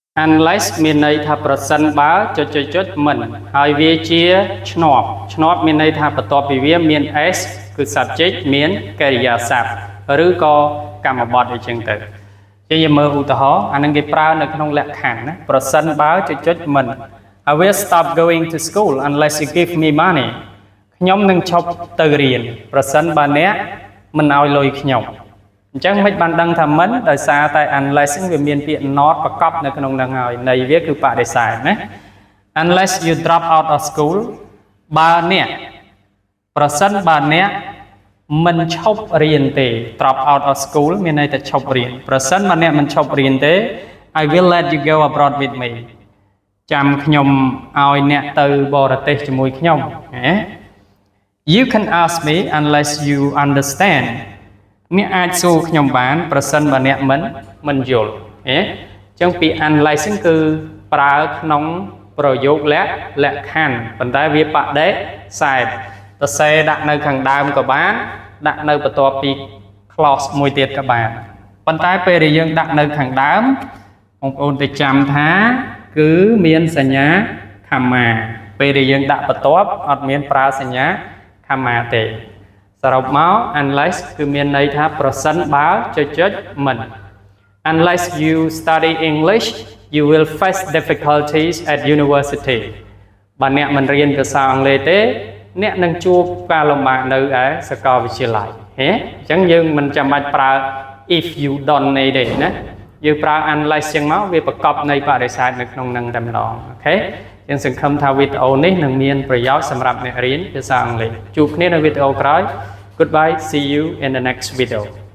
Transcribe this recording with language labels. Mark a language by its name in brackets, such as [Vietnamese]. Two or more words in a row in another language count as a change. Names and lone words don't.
[Khmer] unless មានន័យថាប្រសិនបើចុចមិនហើយវាជាឆ្នោតមានន័យថាបន្ទាប់ពីវាមាន s គឺ subject មានកិរិយាសព្ទឬក៏កម្មបត្តិអីចឹងទៅជាយើងមើលឧទាហរណ៍អានឹងគេប្រើនៅក្នុងលក្ខខណ្ឌណាប្រសិនបើចុចមិន [English] I will stop going to school unless you give me money [Khmer] ខ្ញុំនឹងឈប់ទៅរៀនប្រសិនបើអ្នកមិនឲ្យលុយខ្ញុំអញ្ចឹងមិនបានដឹង ថាមិនដោយសារតែ unless វាមានពាក្យ not ប្រកបនៅក្នុងនឹងហើយន័យវាគឺបដិសេធណា [English] unless you drop out of school [Khmer] បើអ្នកប្រសិនបើអ្នកមិនឈប់រៀនទេ [English] drop out of school [Khmer] មានន័យថាឈប់រៀនប្រសិនបើអ្នកមិនឈប់រៀនទេ [English] I will let you go abroad with me [Khmer] ចាំខ្ញុំឲ្យអ្នកទៅបរទេសជាមួយខ្ញុំណា [English] You can ask me unless you understand [Khmer] អ្នកអាចសួរខ្ញុំបានប្រសិនបើអ្នកមិនយល់អញ្ចឹងពី unless គឺប្រើក្នុងប្រយោគលក្ខខណ្ឌប៉ុន្តែវា បដិសេធសរសេរដាក់នៅខាងដើមក៏បានដាក់នៅបន្ទាប់ពី clause មួយទៀតក៏បានប៉ុន្តែពេលដែលយើងដាក់នៅខាងដើមបងប្អូនទៅចាំថាគឺ មានសញ្ញាcommaពេលដែលយើងដាក់បន្ទាប់អត់មានប្រើសញ្ញាcommaទេសរុបមក unless គឺមានន័យថាប្រសិ នបើចុចមិន [English] unless you study English you will face difficulties at university [Khmer] បើអ្នកមិនរៀនភាសាអ ង់គ្លេសទេអ្នកនឹងជួបការលំបាកនៅឯសាកលវិទ្យាល័យហេអញ្ចឹងយើងមិនចាំបាច់ប្រើ [English] if you don't [Khmer] ទេណាយើងប្រើ unless ចឹងមកវាប្រកបនៃបរិយានៅក្នុងនឹងតែម្ដងអូខេយើងសង្ឃឹមថាវីដេអូនេះនឹងមានប្រយោជន៍សម្រាប់អ្នករៀនភាសាអង់គ្លេសជួបគ្នានៅវីដេអូក្រោយ [English] Goodbye see you in the next video